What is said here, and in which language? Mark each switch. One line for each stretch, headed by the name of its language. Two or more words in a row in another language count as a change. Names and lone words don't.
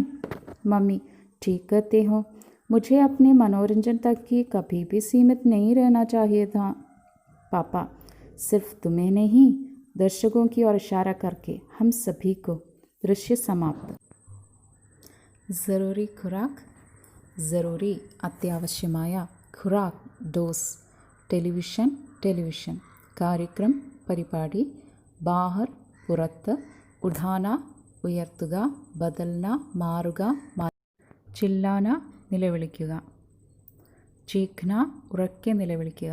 Hindi: मम्मी, ठीक कहते हो, मुझे अपने मनोरंजन तक ही कभी भी सीमित नहीं रहना चाहिए था। पापा, सिर्फ तुम्हें नहीं, दर्शकों की ओर इशारा करके हम सभी को। दृश्य समाप्त। ज़रूरी खुराक, ज़रूरी अत्यावश्यമായ खुराक, डोस।
Malayalam: ടെലിവിഷൻ, കാര്യക്രം, പരിപാടി, ബാഹർ, പുറത്ത്, ഉഠാന, ഉയർത്തുക, ബദൽന, മാറുക, ചില്ലാന, നിലവിളിക്കുക, ചീഖ്ന, ഉറക്കെ നിലവിളിക്കുക,